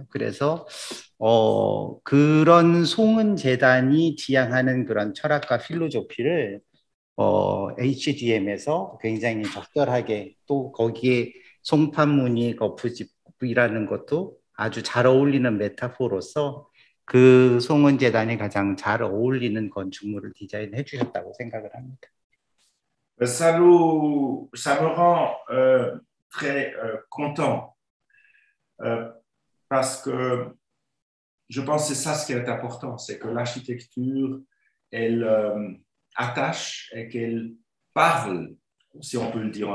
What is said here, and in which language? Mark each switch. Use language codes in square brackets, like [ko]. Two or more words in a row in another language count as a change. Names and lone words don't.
[ko] 그래서 그런 송은재단이 지향하는 그런 철학과 필로소피를 HDM에서 굉장히 적절하게 또 거기에 송판무늬 거푸집이라는 것도 아주 잘 어울리는 메타포로서 그 송은재단이 가장 잘 어울리는 건축물을 디자인해 주셨다고 생각을 합니다. [fr] Ça me rend très content parce que je pense que c'est ça ce qui est important, c'est que l'architecture, elle attache et qu'elle parle, si on peut le dire.